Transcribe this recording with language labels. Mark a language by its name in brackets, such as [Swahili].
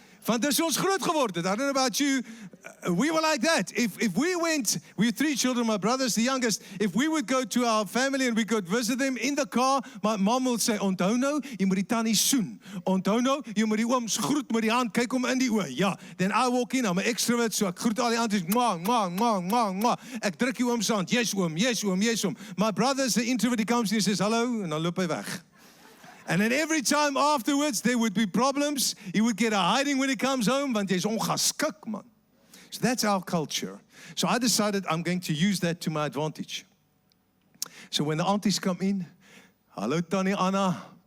[Afrikaans] Want dis ons groot geword het. [English] I don't know about you. We were like that. If we went, we have 3 children, my brother's the youngest. If we would go to our family and we could visit them in the car, my mom would say, [Afrikaans] onthou nou, jy moet die tannie soen. Onthou nou, jy moet die ooms groet met die hand, kyk hom in die oë. Ja, [English] then I walk in, I'm an extrovert, so [Afrikaans] ek groet al die aunties, mwah, mwah, mwah, mwah, mwah. Ek druk die ooms hand, yes oom, yes oom, yes oom. [English] My brother's the introvert, he comes and he says, hello, [Afrikaans] en dan loop hy weg. [English] And then every time afterwards, there would be problems. He would get a hiding when he comes home, [Afrikaans] want jy's ongeskik, man. [English] So that's our culture. So I decided I'm going to use that to my advantage. So when the aunties come in, hallo Tannie Anna.